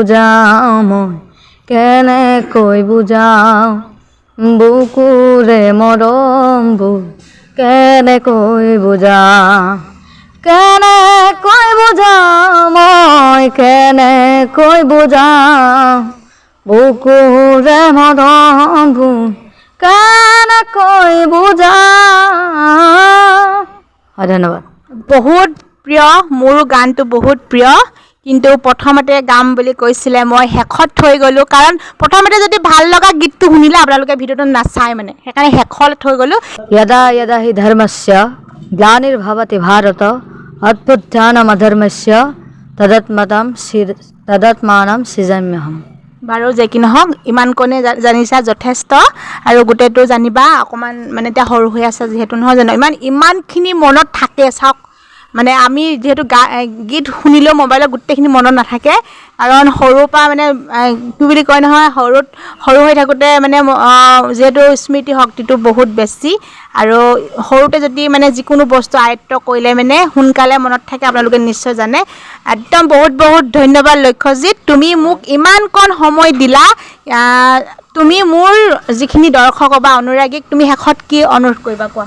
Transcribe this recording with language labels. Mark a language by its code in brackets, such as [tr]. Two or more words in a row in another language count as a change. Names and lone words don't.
[as] বুজাওঁ বুকুৰে মৰমবোৰ কেনেকৈ বুজাওঁ মই কেনেকৈ বুজাওঁ বুকুৰে মৰমবোৰ কেনেকৈ বুজাওঁ ধন্যবাদ বহুত প্ৰিয় মোৰো গানটো বহুত প্ৰিয় কিন্তু প্ৰথমতে গাম বুলি কৈছিলে মই শেষত থৈ গ'লোঁ কাৰণ প্ৰথমতে যদি ভাল লগা গীতটো শুনিলে আপোনালোকে ভিডিঅ'টো নাচায় মানে সেইকাৰণে শেষলৈ থৈ গ'লোঁ [sa] यदा हि धर्मस्य ग्लानिर्भवति भारत अद्भुतानामधर्मस्य तदात्मानं सृजाम्यहम् [as] বাৰু যে কি নহওক ইমানকণে জানিছা যথেষ্ট আৰু গোটেইটো জানিবা অকণমান মানে এতিয়া সৰু হৈ আছে যিহেতু নহয় জানো ইমানখিনি মনত থাকে চাওক মানে আমি যিহেতু গীত শুনিলেও মোবাইলত গোটেইখিনি মনত নাথাকে কাৰণ সৰুৰ পৰা মানে কি বুলি কয় নহয় সৰু হৈ থাকোঁতে মানে যিহেতু স্মৃতি শক্তিটো বহুত বেছি আৰু সৰুতে যদি মানে যিকোনো বস্তু আয়ত্ব কৰিলে মানে সোনকালে মনত থাকে আপোনালোকে নিশ্চয় জানে একদম বহুত ধন্যবাদ লক্ষ্যজিত তুমি মোক ইমানকণ সময় দিলা তুমি মোৰ যিখিনি দৰ্শক বা অনুৰাগীক তুমি শেষত কি অনুৰোধ কৰিবা কোৱা